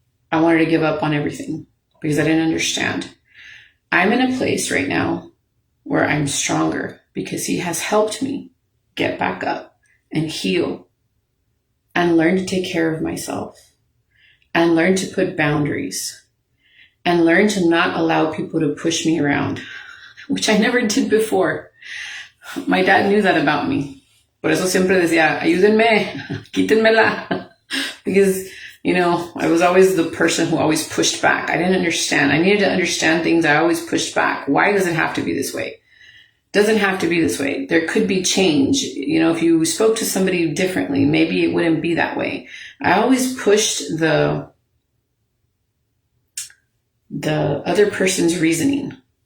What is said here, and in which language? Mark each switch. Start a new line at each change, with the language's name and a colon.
English: I wanted to give up on everything because I didn't understand. I'm in a place right now where I'm stronger because he has helped me get back up and heal and learn to take care of myself. And learn to put boundaries, and learn to not allow people to push me around, which I never did before. My dad knew that about me.
Spanish: Por eso siempre decía, ayúdenme, quítenmela.
English: Because, I was always the person who always pushed back. I didn't understand. I needed to understand things. I always pushed back. Why does it have to be this way? It doesn't have to be this way. There could be change. If you spoke to somebody differently, maybe it wouldn't be that way. I always pushed the other person's reasoning.